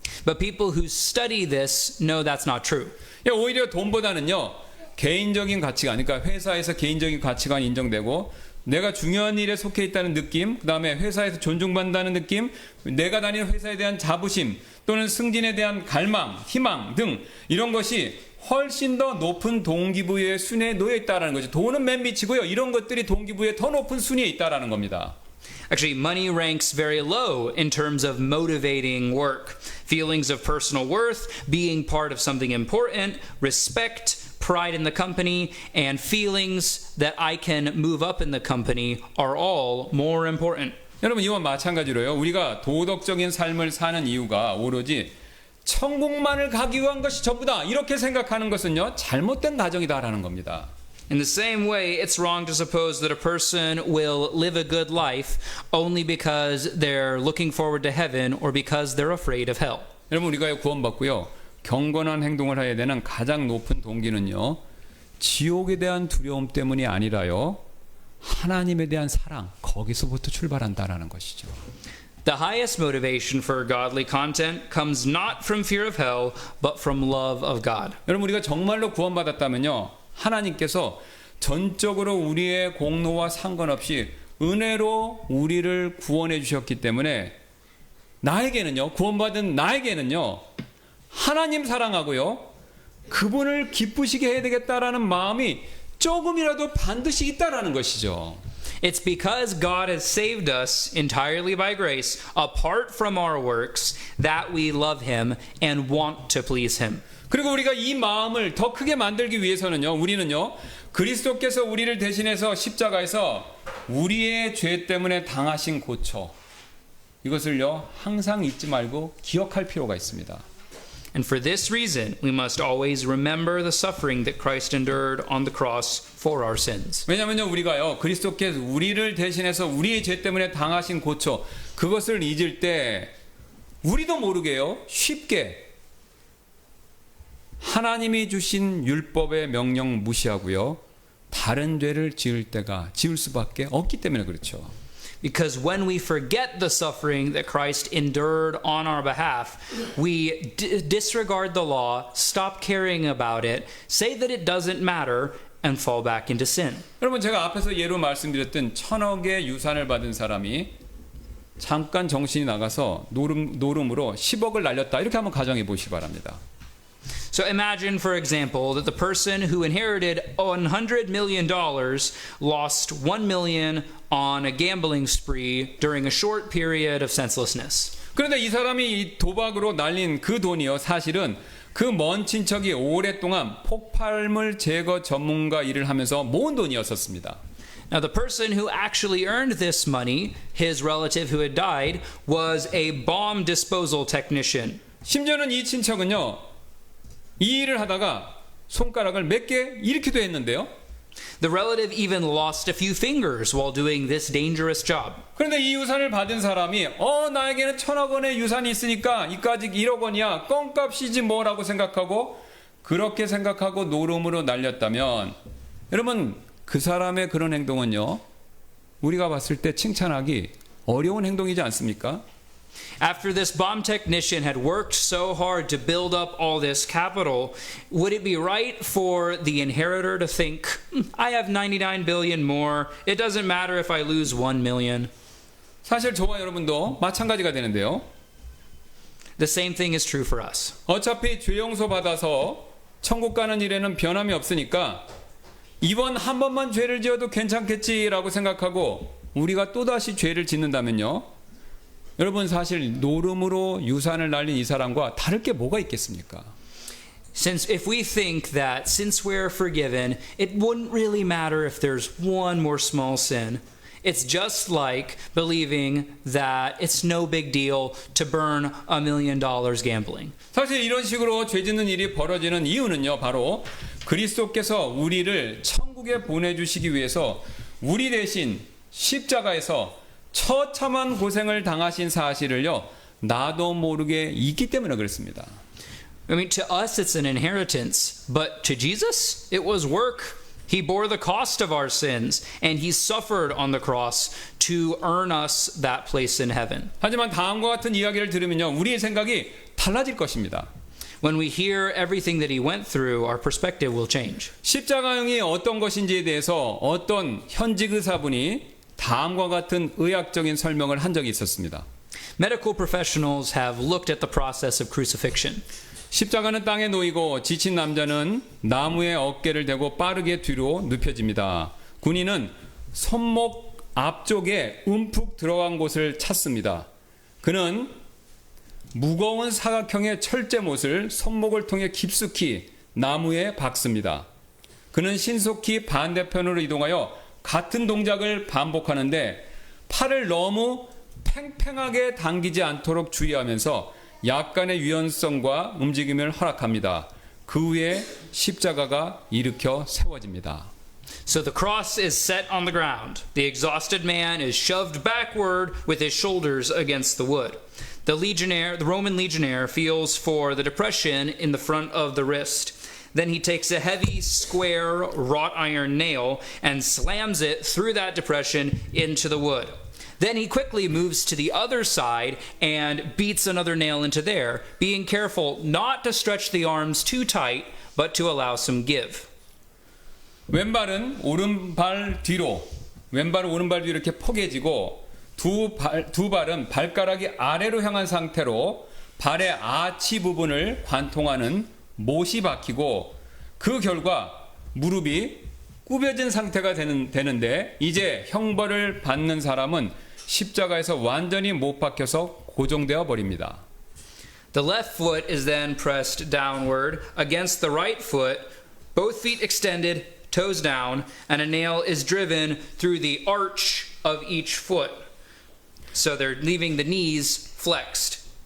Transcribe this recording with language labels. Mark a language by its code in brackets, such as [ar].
[en] But people who study this know that's not true. [ko] 오히려 돈보다는요 개인적인 가치관, 그러니까 회사에서 개인적인 가치관이 인정되고 내가 중요한 일에 속해 있다는 느낌, 그 다음에 회사에서 존중받는다는 느낌, 내가 다니는 회사에 대한 자부심 또는 승진에 대한 갈망, 희망 등 이런 것이 훨씬 더 높은 동기부여의 순위에 놓여 있다는 거죠. 돈은 맨 밑이고요. 이런 것들이 동기부여의 더 높은 순위에 있다는 겁니다. [en] Actually, money ranks very low in terms of motivating work. Feelings of personal worth, being part of something important, respect, pride in the company, and feelings that I can move up in the company are all more important. [ko] 여러분 이와 마찬가지로요. 우리가 도덕적인 삶을 사는 이유가 오로지 천국만을 가기 위한 것이 전부다. 이렇게 생각하는 것은요. 잘못된 가정이다라는 겁니다. [en] In the same way, it's wrong to suppose that a person will live a good life only because they're looking forward to heaven or because they're afraid of hell. [ko] 여러분 우리가 구원받고요. 경건한 행동을 해야 되는 가장 높은 동기는요. 지옥에 대한 두려움 때문이 아니라요. 하나님에 대한 사랑, 거기서부터 출발한다라는 것이죠. [en] The highest motivation for godly content comes not from fear of hell, but from love of God. [ko] 여러분 우리가 정말로 구원받았다면요. 하나님께서 전적으로 우리의 공로와 상관없이 은혜로 우리를 구원해 주셨기 때문에 나에게는요. 구원받은 나에게는요. 하나님 사랑하고요. 그분을 기쁘시게 해야 되겠다라는 마음이 조금이라도 반드시 있다라는 것이죠. [en] It's because God has saved us entirely by grace, apart from our works, that we love Him and want to please Him. [ko] 그리고 우리가 이 마음을 더 크게 만들기 위해서는요. 우리는요. 그리스도께서 우리를 대신해서 십자가에서 우리의 죄 때문에 당하신 고초 이것을요. 항상 잊지 말고 기억할 필요가 있습니다. [en] And for this reason, we must always remember the suffering that Christ endured on the cross for our sins. [ko] 왜냐면요. 우리가요. 그리스도께서 우리를 대신해서 우리의 죄 때문에 당하신 고초 그것을 잊을 때 우리도 모르게요. 쉽게 하나님이 주신 율법의 명령 무시하고요. 다른 죄를 지을 수밖에 없기 때문에 그렇죠. [en] Because when we forget the suffering that Christ endured on our behalf, we disregard the law, stop caring about it, say that it doesn't matter, and fall back into sin. [ko] 여러분 제가 앞에서 예로 말씀드렸던 1,000억의 유산을 받은 사람이 잠깐 정신이 나가서 노름으로 10억을 날렸다. 이렇게 한번 가정해 보시기 바랍니다. [en] So imagine, for example, that the person who inherited $100 million lost $1 million on a gambling spree during a short period of senselessness. [ko] 그런데 이 사람이 이 도박으로 날린 그 돈이요. 사실은 그 먼 친척이 오랫동안 폭발물 제거 전문가 일을 하면서 모은 돈이었었습니다. [en] Now, the person who actually earned this money, his relative who had died, was a bomb disposal technician. [ko] 심지어는 이 친척은요. 이 일을 하다가 손가락을 몇 개 잃기도 했는데요. [en] The relative even lost a few fingers while doing this dangerous job. [ko] 그런데 이 유산을 받은 사람이 나에게는 1,000억 원의 유산이 있으니까 이까지 1억 원이야 껌값이지 뭐라고 생각하고 그렇게 생각하고 노름으로 날렸다면 여러분 그 사람의 그런 행동은요. 우리가 봤을 때 칭찬하기 어려운 행동이지 않습니까? [en] After this bomb technician had worked so hard to build up all this capital, would it be right for the inheritor to think, I have 99 billion more, it doesn't matter if I lose 1 million? [ko] 사실 저와 여러분도 마찬가지가 되는데요. [en] The same thing is true for us. [ko] 어차피 죄 용서 받아서 천국 가는 일에는 변함이 없으니까 이번 한 번만 죄를 지어도 괜찮겠지라고 생각하고 우리가 또다시 죄를 짓는다면요. 여러분 사실 노름으로 유산을 날린 이 사람과 다를 게 뭐가 있겠습니까? [en] Since if we think that since we're forgiven, it wouldn't really matter if there's one more small sin. It's just like believing that it's no big deal to burn $1 million gambling. [ko] 사실 이런 식으로 죄 짓는 일이 벌어지는 이유는요. 바로 그리스도께서 우리를 천국에 보내주시기 위해서 우리 대신 십자가에서 처참한 고생을 당하신 사실을요. 나도 모르게 잊기 때문에 그렇습니다. [en] I mean, to us it's an inheritance, but to Jesus it was work. He bore the cost of our sins, and he suffered on the cross to earn us that place in heaven. [ko] 하지만 다음과 같은 이야기를 들으면요. 우리의 생각이 달라질 것입니다. [en] When we hear everything that he went through, our perspective will change. [ko] 십자가형이 어떤 것인지에 대해서 어떤 현직 의사분이 다음과 같은 의학적인 설명을 한 적이 있었습니다. [en] Medical professionals have looked at the process of crucifixion. [ko] 십자가는 땅에 놓이고 지친 남자는 나무에 어깨를 대고 빠르게 뒤로 눕혀집니다. 군인은 손목 앞쪽에 움푹 들어간 곳을 찾습니다. 그는 무거운 사각형의 철제못을 손목을 통해 깊숙이 나무에 박습니다. 그는 신속히 반대편으로 이동하여 같은 동작을 반복하는데 팔을 너무 팽팽하게 당기지 않도록 주의하면서 약간의 유연성과 움직임을 허락합니다. 그 후에 십자가가 일으켜 세워집니다. [en] So the cross is set on the ground. The exhausted man is shoved backward with his shoulders against the wood. The Roman legionnaire feels for the depression in the front of the wrist. Then he takes a heavy, square, wrought iron nail and slams it through that depression into the wood. Then he quickly moves to the other side and beats another nail into there, being careful not to stretch the arms too tight, but to allow some give. [ko] 왼발은 오른발 뒤로 이렇게 포개지고 두 발은 발가락이 아래로 향한 상태로 발의 아치 부분을 관통하는 못이 박히고 그 결과 무릎이 구겨진 상태가 되는데 이제 형벌을 받는 사람은 십자가에서 완전히 못 박혀서 고정되어 버립니다. [en] The left foot is then pressed downward against the right foot, both feet extended, toes down, and a nail is driven through the arch of each foot. So they're leaving the knees flexed.